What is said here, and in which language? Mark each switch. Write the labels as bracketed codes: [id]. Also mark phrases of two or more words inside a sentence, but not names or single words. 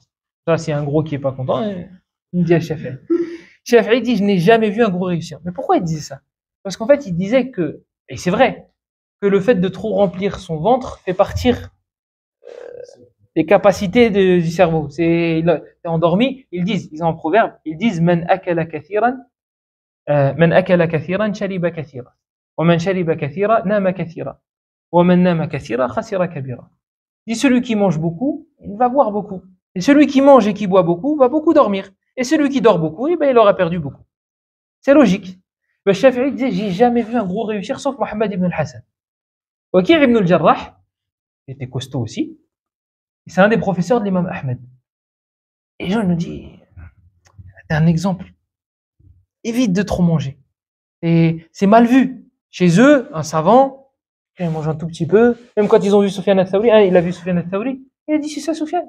[fr] Ça, c'est un gros qui est pas content, il me dit à Shafi'i. Shafi'i dit, je n'ai jamais vu un gros réussir. Mais pourquoi il disait ça? Parce qu'en fait, il disait que, et c'est vrai, que le fait de trop remplir son ventre fait partir les capacités du cerveau. C'est endormi, ils ont un proverbe, ils disent [ar] من أكل كثيرا شرب كثيرا ومن شرب كثيرا نام كثيرا ومن نام كثيرا خسر كبيرا. [fr] Dit celui qui mange beaucoup, il va boire beaucoup. Et celui qui mange et qui boit beaucoup va beaucoup dormir. Et celui qui dort beaucoup, il aura perdu beaucoup. C'est logique. Le Shafi'i disait, j'ai jamais vu un gros réussir sauf Mohammed ibn al-Hassan. Waki' ibn al-Jarrah, il était costaud aussi. C'est un des professeurs de l'imam Ahmed. Et les gens nous disent, c'est un exemple. Évite de trop manger. Et c'est mal vu. Chez eux, un savant, il mange un tout petit peu. Même quand ils ont vu Soufiane al-Thawri, il a vu Soufiane al-Thawri, il a dit, c'est ça Soufiane.